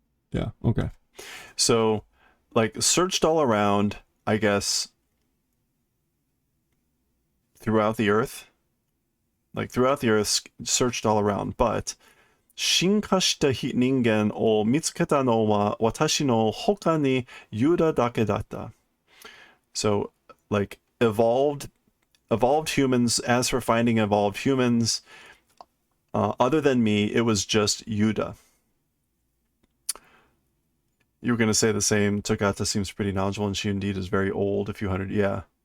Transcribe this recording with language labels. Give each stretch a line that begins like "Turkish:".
English: Yeah, okay. So, like, searched all around, I guess, throughout the earth. Like, throughout the earth, searched all around, but
Japanese: 進化した人間を見つけたのは私の他にユダだけだった.
English: So, like, evolved humans, as for finding evolved humans, other than me, it was just Yuda. You were going to say the same. Togata seems pretty knowledgeable, and she indeed is very old, a few hundred. Yeah.